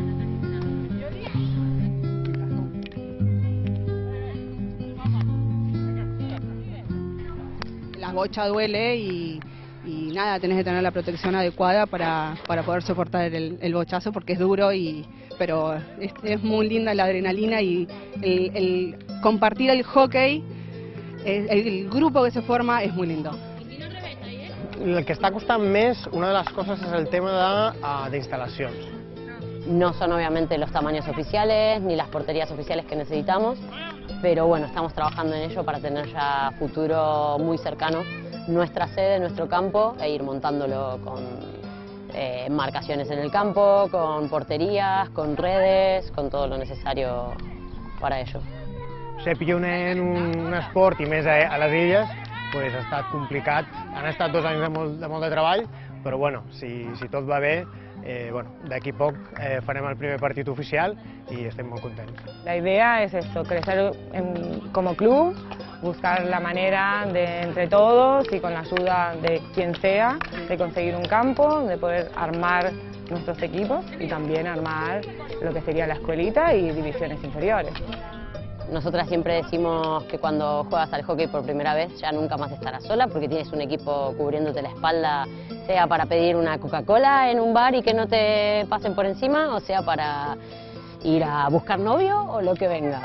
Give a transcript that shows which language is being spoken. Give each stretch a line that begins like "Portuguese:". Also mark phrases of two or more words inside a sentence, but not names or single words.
Spanish: La bocha duele y nada, tenés que tener la protección adecuada para poder soportar el bochazo porque es duro, pero es muy linda la adrenalina y el compartir el hockey, el grupo que se forma es muy lindo.
Catalan: El que està costant més,
Spanish: una de las cosas es el tema de instalacions. No son obviamente los tamaños oficiales ni las porterías oficiales que necesitamos, pero bueno, estamos trabajando en ello para tener ya a futuro muy cercano nuestra sede, nuestro campo, e ir montándolo con marcaciones en el campo, con porterías, con redes, con todo lo necesario para ello.
Catalan: Ser pioner en un esport i més a les illes pues, ha estat complicat. Han estat 2 anys de molt de treball, però bueno, si tot va bé, d'aquí poc farem el primer partit oficial y estem molt contents.
Spanish: La idea es esto, crecer como club, buscar la manera de entre todos y con la ayuda de quien sea, de conseguir un campo, de poder armar nuestros equipos y también armar lo que sería la escuelita y divisiones inferiores. Nosotras siempre decimos que cuando juegas al hockey por primera vez ya nunca más estarás sola porque tienes un equipo cubriéndote la espalda, sea para pedir una Coca-Cola en un bar y que no te pasen por encima, o sea para ir a buscar novio o lo que venga.